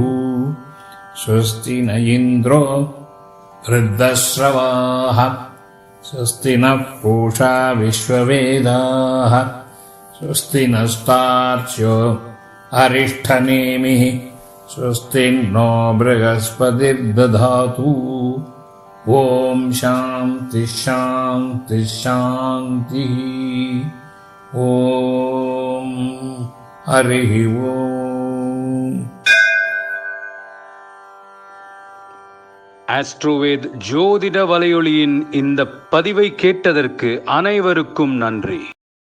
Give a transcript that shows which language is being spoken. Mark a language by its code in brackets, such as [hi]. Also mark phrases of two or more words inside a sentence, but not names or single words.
[sa] स्वस्ति न इन्द्रो वृद्धश्रवाः स्वस्ति नः पूषा विश्ववेदाः स्वस्ति नस्तार्क्ष्यो अरिष्ठनेमिः स्वस्ति नो बृहस्पतिर्दधातु। ॐ शान्तिः शान्तिः शान्तिः। ॐ हरिः ओम्। [ta] ஆஸ்ட்ரோவேத் ஜோதிட வலையொலியின் இந்த பதிவை கேட்டதற்கு அனைவருக்கும் நன்றி.